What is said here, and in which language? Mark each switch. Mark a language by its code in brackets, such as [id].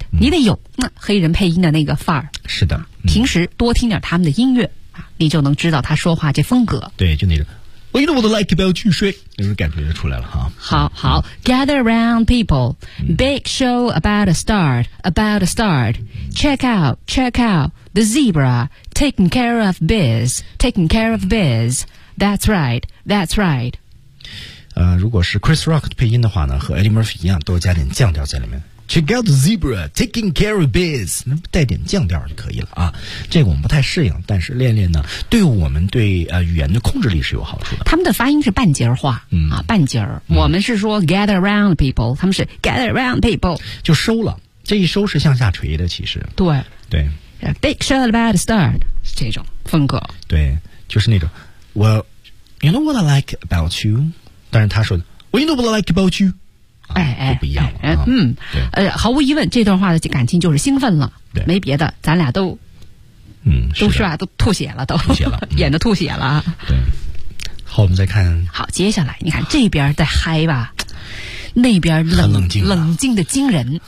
[zh] 嗯、你得有那黑人配音的那个范儿。是的、嗯。平时多听点他们的音乐你就能知道他说话这风格。对就那种。 [en] Well, you know what I like about you, Shui? [zh] 那种感觉就出来了哈。好好、嗯。 [en] Gather around, people.、嗯、Big show about to start, about to start. Check out. The zebra, taking care of biz. That's right. [zh] 如果是 Chris Rock 的配音的话呢，和 Eddie Murphy 一样，都加点降调在里面。 [en] Check out the zebra, taking care of biz， [zh] 那带点降调就可以了啊。这个我们不太适应，但是练练呢，对我们对语言的控制力是有好处的。他们的发音是半截话、嗯、啊，半截、嗯、我们是说 [en] gather around people， [zh] 他们是 gather around people，就收了。这一收是向下垂的，其实。对。对。 [en] Big show about start [zh] 这种风格，对，就是那种。 [en] Well, you know what I like about you， [zh] 但是他说的 [en] ，Well, you know what I like about you， [zh] 哎，就不一样了、哎、嗯，毫无疑问，这段话的感情就是兴奋了，对，没别的，咱俩都，嗯，都是吧，都吐血了，都吐血了，演的吐血了、嗯。对，好，我们再看。好，接下来你看这边在嗨吧，那边冷静，冷静的惊人，